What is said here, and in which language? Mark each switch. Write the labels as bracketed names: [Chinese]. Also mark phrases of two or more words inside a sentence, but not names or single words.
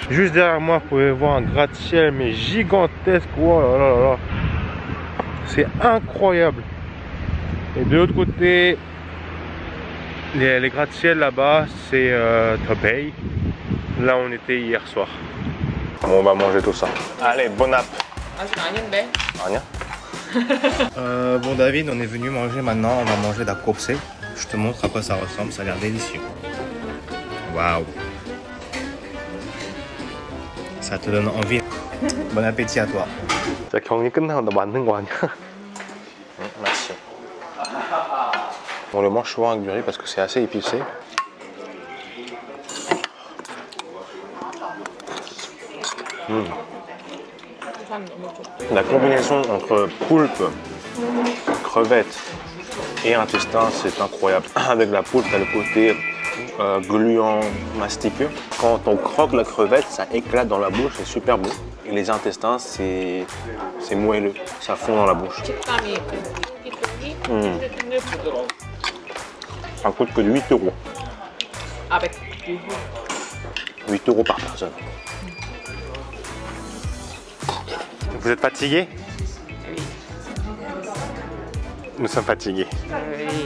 [French] Juste derrière moi, vous pouvez voir un gratte-ciel, mais gigantesque. Oh là là là. C'est incroyable. Et de l'autre côté, les gratte-ciel là-bas, c'est The Bay. Là, on était hier soir. Bon, on va manger tout ça. Allez, bon app. [Korean] 아직 아닌데. [French] Rien. Bon David, on est venu manger maintenant, on va manger dakgopseo. Je te montre à quoi ça ressemble, ça a l'air délicieux. Waouh. Ça te donne envie. Bon appétit à toi. [Korean] 자, 경기 끝나고 나 맞는 거 아니야? [French] Merci. On le mange souvent avec du riz parce que c'est assez épicé. La combinaison entre poulpe, crevette et intestin, c'est incroyable. Avec la poulpe, t'as le côté gluant, mastiqueux. Quand on croque la crevette, ça éclate dans la bouche, c'est super bon. Et les intestins, c'est moelleux, ça fond dans la bouche. [Korean] 식감이 쫄깃쫄깃 근데 부드러워. [French] Ça coûte que de 8 €. avec 8 € par personne. Vous êtes fatigué? Oui. Nous sommes fatigués. Oui.